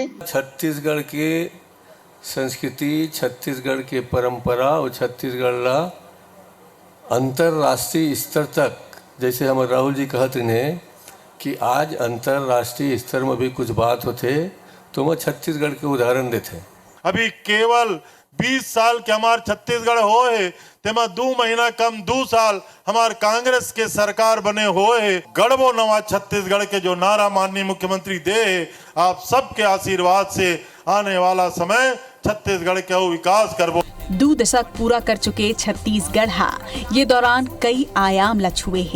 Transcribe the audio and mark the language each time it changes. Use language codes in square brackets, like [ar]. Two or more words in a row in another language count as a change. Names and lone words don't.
[hne] छत्तीसगढ़ के संस्कृति, छत्तीसगढ़ के परंपरा और छत्तीसगढ़ ला अंतरराष्ट्रीय स्तर तक, जैसे हम राहुल जी कहते हैं कि आज अंतरराष्ट्रीय स्तर में भी कुछ बात होते तो मैं छत्तीसगढ़ के उदाहरण देते। अभी केवल 20 साल के हमार छत्तीसगढ़ हो है तेमा 2 महीना कम 2 साल हमार कांग्रेस के सरकार बने हुए है। गढ़बो नवा छत्तीसगढ़ के जो नारा माननीय मुख्यमंत्री दे है, आप सबके आशीर्वाद से आने वाला समय छत्तीसगढ़ के विकास करबो। 2 दशक पूरा कर चुके छत्तीसगढ़ ये दौरान कई आयाम ला छुए है।